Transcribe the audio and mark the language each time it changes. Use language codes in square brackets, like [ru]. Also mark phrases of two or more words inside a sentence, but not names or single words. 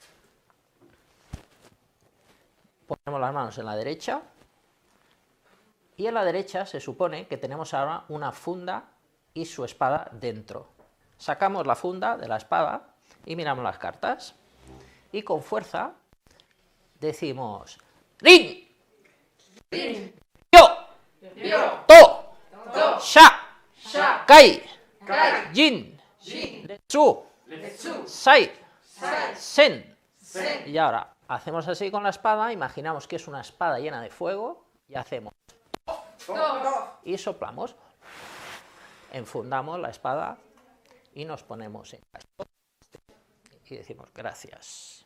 [es] Ponemos las manos en la derecha. Y en la derecha se supone que tenemos ahora una funda y su espada dentro. Sacamos la funda de la espada y miramos las cartas. Y con fuerza decimos: ¡Rin! Rin. [ja] ¡Yo! ¡To! ¡Sha! ¡Kai! ¡Jin! ¡Letsu! ¡Sai! [es] ¡Sen! Y ahora hacemos así con la espada, imaginamos que es una espada llena de fuego y hacemos y soplamos, enfundamos la espada y nos ponemos en caso y decimos gracias.